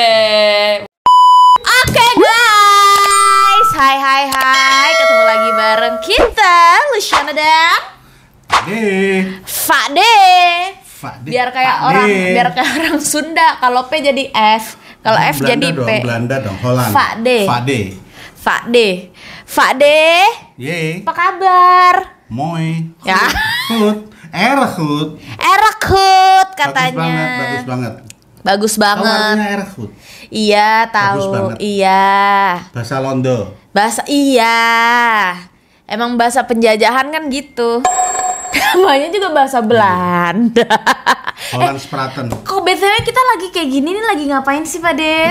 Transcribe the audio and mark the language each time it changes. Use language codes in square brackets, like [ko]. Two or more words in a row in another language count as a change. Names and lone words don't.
[id] Oke guys, hai, ketemu lagi bareng kita, Luciana dan Pak De. Biar kayak orang Sunda. Kalau P jadi F, kalau F Belanda jadi dong, P. Belanda dong, Holland. Pak De. Pak De. Ye. Apa kabar? Mooi. Ya. [nl] Goed. Erg goed. Erg goed [id] katanya. Bagus banget. Bagus Tahu banget. artinya [nl] erg goed? [id] Iya, Bagus tahu. banget. Iya. Bahasa Londo. Bahasa iya. Emang bahasa penjajahan kan gitu. Namanya juga bahasa Belanda. [nl] Holland Spraten. [id] Kok BTW kita lagi kayak gini nih, lagi ngapain sih Pak De?